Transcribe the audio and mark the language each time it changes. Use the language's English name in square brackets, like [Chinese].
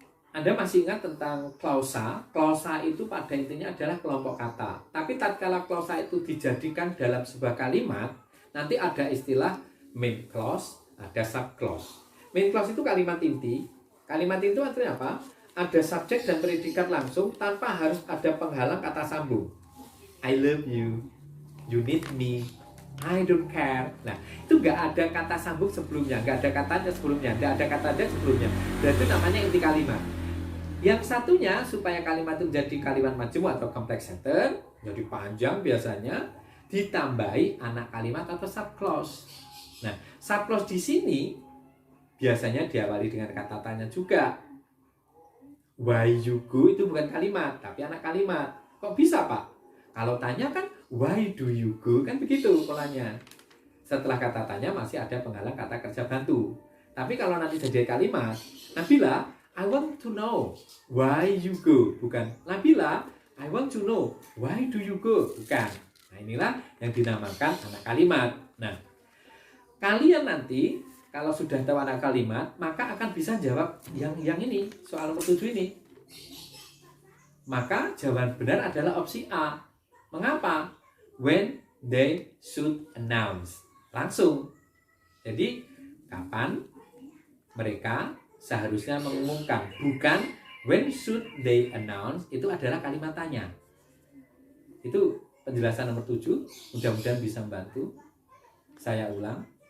[Indonesian] Anda masih ingat tentang klausa? Klausa itu pada intinya adalah kelompok kata. Tapi tatkala klausa itu dijadikan dalam sebuah kalimat, nanti ada istilah main clause, ada sub clause. Main clause itu kalimat inti. Kalimat itu artinya apa? Ada subjek dan predikat langsung tanpa harus ada penghalang kata sambung. [English] I love you, you need me, I don't care. [Indonesian] Nah, itu nggak ada kata sambung sebelumnya, nggak ada katanya sebelumnya, nggak ada katanya sebelumnya. Berarti namanya inti kalimat. Yang satunya supaya kalimat itu menjadi kalimat majemuk atau complex sentence, jadi panjang biasanya, ditambahi anak kalimat atau subclause. Nah, subclause di sini biasanya diawali dengan kata tanya juga. [English] Why you go [Indonesian] itu bukan kalimat, tapi anak kalimat. Kok bisa, Pak? Kalau tanya kan, [English] why do you go? [Indonesian] Kan begitu polanya. Setelah kata tanya masih ada penghalang kata kerja bantu. Tapi kalau nanti jadi kalimat, [English] Nabila, I want to know why you go. [Indonesian] Bukan, [English] Nabila, I want to know why do you go. [Indonesian] Bukan. Nah, inilah yang dinamakan anak kalimat. Nah, kalian nanti kalau sudah tahu anak kalimat, maka akan bisa jawab yang ini, soal nomor 7 ini. Maka jawaban benar adalah opsi A. Mengapa? [English] When they should announce. [Indonesian] Langsung. Jadi, kapan mereka seharusnya mengumumkan. Bukan [English] when should they announce, [Indonesian] itu adalah kalimat tanya. Itu penjelasan nomor 7. Mudah-mudahan bisa membantu. Saya ulang.